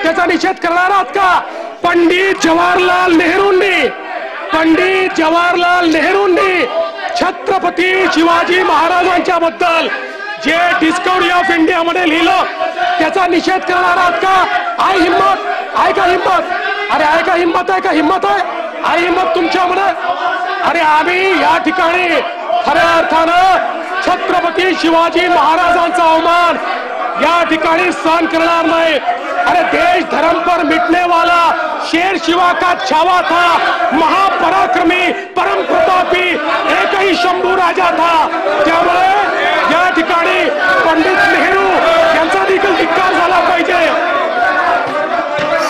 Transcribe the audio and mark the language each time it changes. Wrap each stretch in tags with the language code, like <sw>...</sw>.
<mr>त्याचा निषेध करणार आहात का? पंडित जवाहरलाल नेहरूंनी छत्रपती शिवाजी महाराजांच्या बद्दल जे डिस्कवरी ऑफ इंडिया मध्ये लिहिलं त्याचा निषेध करणार आहात का? आहे हिम्मत, आहे का हिम्मत? अरे आहे का हिम्मत? आहे का हिम्मत? आहे हिम्मत तुमच्यामध्ये? अरे आम्ही या ठिकाणी खऱ्या अर्थानं छत्रपती शिवाजी महाराजांचा अवमान या ठिकाणी सहन करणार नाही.</mr> <hi>अरे देश धर्म पर मिटने वाला शेर शिवा का छावा था, महापराक्रमी परम प्रतापी एक ही शंभू राजा था.</hi> <mr>त्यामुळे या ठिकाणी पंडित नेहरू यांचा देखील धिक्कार झाला पाहिजे.</mr>